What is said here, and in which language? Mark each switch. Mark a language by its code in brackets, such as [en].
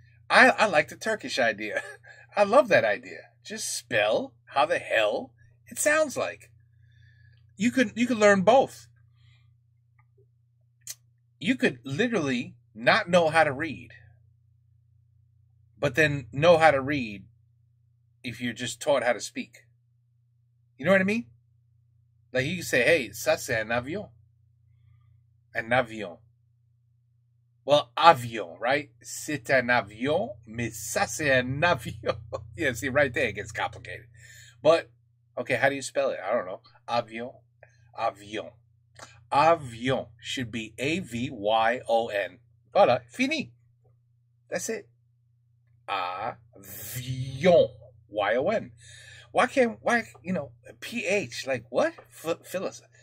[en] I like the Turkish idea. I love that idea. Just spell how the hell it sounds like. You could learn both. You could literally not know how to read, but then know how to read if you're just taught how to speak. You know what I mean? Like you can say, hey, [fr] ça c'est un avion. Un avion. [en] Well, [fr] avion, [en] right? [fr] C'est un avion, mais ça c'est un avion. [en] Yeah, see, right there it gets complicated. But, okay, how do you spell it? I don't know. Avion. Avion. Avion should be A-V-Y-O-N. [fr] Voilà, fini. [en] That's it. Avion. Y-O-N. Why, PH, like what? Phyllis.